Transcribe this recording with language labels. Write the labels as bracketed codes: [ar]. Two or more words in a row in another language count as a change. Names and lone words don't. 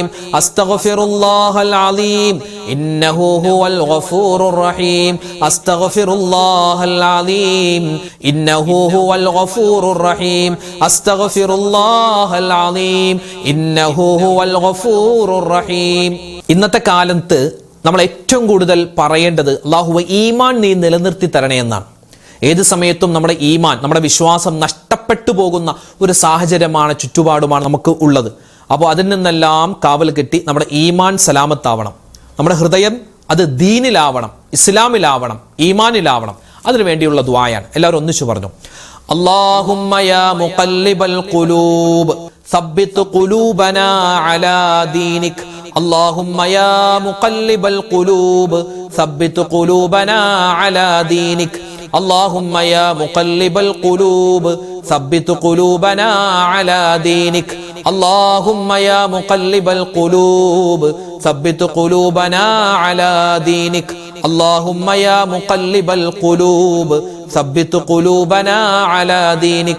[ar] أستغفر الله العظيم إنه هو الغفور الرحيم. أستغفر الله العظيم إنه هو الغفور الرحيم. أستغفر الله العظيم إنه هو الغفور الرحيم. [ml] ഇന്നത്തെ കാലത്ത് നമ്മൾ ഏറ്റവും കൂടുതൽ പറയേണ്ടത് അല്ലാഹുവേ ഈമാൻ നീ നിലനിർത്തി തരണേ എന്നാണ്. ഏത് സമയത്തും നമ്മുടെ ഈമാൻ, നമ്മുടെ വിശ്വാസം നഷ്ടപ്പെട്ടു പോകുന്ന ഒരു സാഹചര്യമാണ്, ചുറ്റുപാടുമാണ് നമുക്ക് ഉള്ളത്. അപ്പോൾ അതിൽ നിന്നെല്ലാം കാവൽ കെട്ടി നമ്മുടെ ഈമാൻ സലാമത്താവണം. നമ്മുടെ ഹൃദയം അത് ദീനിലാവണം, ഇസ്ലാമിലാവണം, ഈമാനിലാവണം. അതിനു വേണ്ടിയുള്ള ദുആയാണ്. എല്ലാവരും ഒന്നിച്ചു പറഞ്ഞു, [ar] اللهم يا مقلب القلوب ثبت قلوبنا على دينك. اللهم يا مقلب القلوب ثبت قلوبنا على دينك. اللهم يا مقلب القلوب ثبت قلوبنا على دينك. اللهم يا مقلب القلوب ثبت قلوبنا على دينك. اللهم يا مقلب القلوب ثبت قلوبنا على دينك.